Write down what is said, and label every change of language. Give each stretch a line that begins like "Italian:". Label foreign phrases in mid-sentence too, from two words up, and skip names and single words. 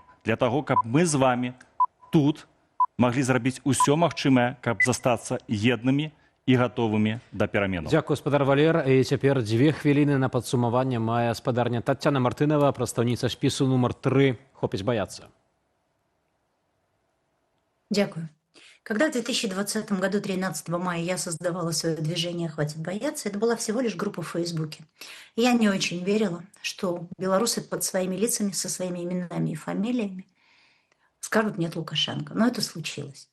Belarusian: Для таго, каб мы з вами тут маглі зрабіць усё магчымае, каб застацца еднымі і гатовымі да пераменаў. Дзякую, спадар Валер. І цяпер 2 хвіліны на падсумаванне мае спадарня Таццяна Мартынова, прадстаўніца спісу нумар 3. Хопіць баяцца.
Russian: Дякую. Когда в 2020 году, 13 мая, я создавала свое движение «Хватит бояться», это была всего лишь группа в Фейсбуке. И я не очень верила, что белорусы под своими лицами, со своими именами и фамилиями скажут «нет Лукашенко». Но это случилось.